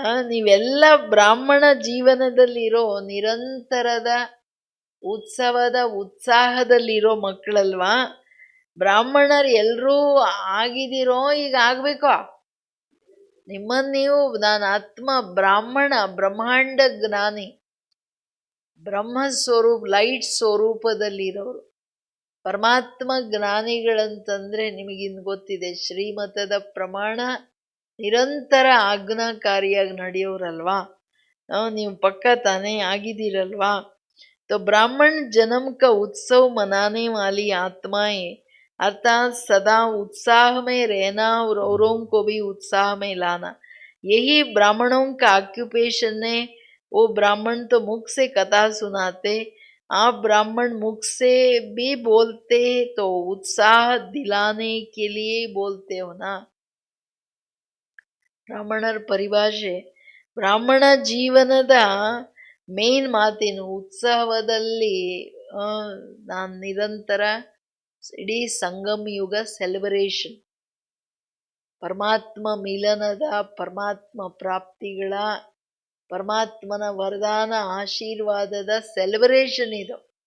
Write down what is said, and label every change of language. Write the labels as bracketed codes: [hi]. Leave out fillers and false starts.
[kn] ನೀವೆಲ್ಲ ಬ್ರಾಹ್ಮಣ ಜೀವನದಲ್ಲಿರೋ ನಿರಂತರದ ಉತ್ಸವದ ಉತ್ಸಾಹದಲ್ಲಿರೋ ಮಕ್ಕಳಲ್ವಾ. ಬ್ರಾಹ್ಮಣರು ಎಲ್ರೂ ಆಗಿದಿರೋ, ಈಗ ಆಗ್ಬೇಕೋ. ನಿಮ್ಮನ್ನು ನೀವು, ನಾನು ಆತ್ಮ ಬ್ರಾಹ್ಮಣ, ಬ್ರಹ್ಮಾಂಡ ಜ್ಞಾನಿ, ಬ್ರಹ್ಮ ಸ್ವರೂಪ ಲೈಟ್ ಸ್ವರೂಪದಲ್ಲಿರೋರು, ಪರಮಾತ್ಮ ಜ್ಞಾನಿಗಳಂತಂದ್ರೆ ನಿಮಗಿನ್ ಗೊತ್ತಿದೆ, ಶ್ರೀಮತದ ಪ್ರಮಾಣ ನಿರಂತರ ಆಜ್ಞಾಕಾರಿಯಾಗಿ ನಡೆಯೋರಲ್ವಾ. ನೀವು ಪಕ್ಕ ತಾನೇ ಆಗಿದ್ದೀರಲ್ವಾ. [hi] तो ब्राह्मण जन्म का उत्सव मनाने वाली आत्माएं, अर्थात सदा उत्साह में रहना और औरों को भी उत्साह में लाना, यही ब्राह्मणों का ऑक्यूपेशन है. वो ब्राह्मण तो मुख से कथा सुनाते, आप ब्राह्मण मुख से भी बोलते तो उत्साह दिलाने के लिए बोलते हो ना. [kn] ಬ್ರಾಹ್ಮಣರ ಪರಿಭಾಷೆ, ಬ್ರಾಹ್ಮಣ ಜೀವನದ ಮೇನ್ ಮಾತೇನು, ಉತ್ಸವದಲ್ಲಿ ನಾನು ನಿರಂತರ ಇಡೀ ಸಂಗಮ ಯುಗ ಸೆಲೆಬ್ರೇಷನ್, ಪರಮಾತ್ಮ ಮಿಲನದ, ಪರಮಾತ್ಮ ಪ್ರಾಪ್ತಿಗಳ, ಪರಮಾತ್ಮನ ವರದಾನ ಆಶೀರ್ವಾದದ ಸೆಲೆಬ್ರೇಷನ್ ಇದು.